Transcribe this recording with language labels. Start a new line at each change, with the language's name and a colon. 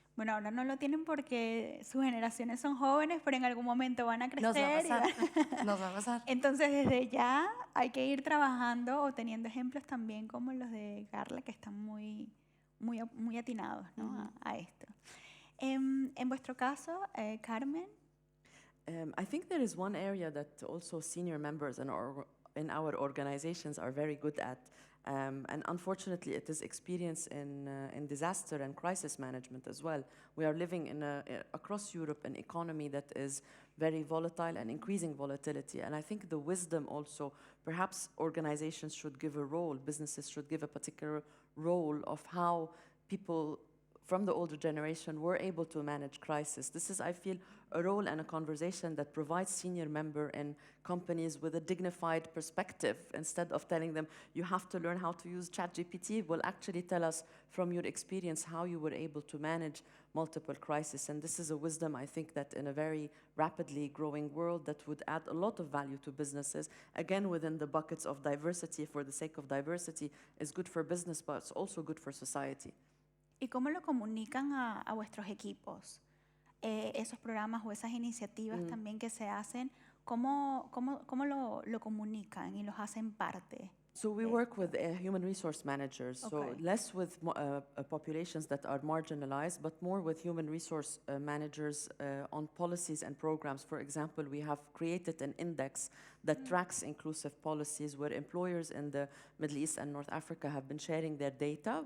Spanish: bueno, ahora no lo tienen porque sus generaciones son jóvenes, pero en algún momento van a crecer. Nos va a y pasar, nos va a pasar. Entonces, desde ya hay que ir trabajando o teniendo ejemplos también como los de Carla, que están muy atinados, ¿no? a esto. En vuestro caso, Carmen,
English: I think there is one area that also senior members in our organizations are very good at, and unfortunately it is experienced in disaster and crisis management as well. We are living in across Europe an economy that is very volatile and increasing volatility, and I think the wisdom also, perhaps organizations should give a role, businesses should give a particular role of how people from the older generation were able to manage crisis. This is, I feel, a role and a conversation that provides senior member in companies with a dignified perspective. Instead of telling them, you have to learn how to use ChatGPT, will actually tell us from your experience how you were able to manage multiple crises. And this is a wisdom, I think, that in a very rapidly growing world that would add a lot of value to businesses. Again, within the buckets of diversity, for the sake of diversity, is good for business, but it's also good for society.
Spanish: ¿y cómo lo comunican a vuestros equipos? Esos programas o esas iniciativas también que se hacen, ¿cómo lo comunican y los hacen parte?
English: So we work with human resource managers, so Okay. less with populations that are marginalized, but more with human resource managers on policies and programs. For example, we have created an index that tracks inclusive policies where employers in the Middle East and North Africa have been sharing their data.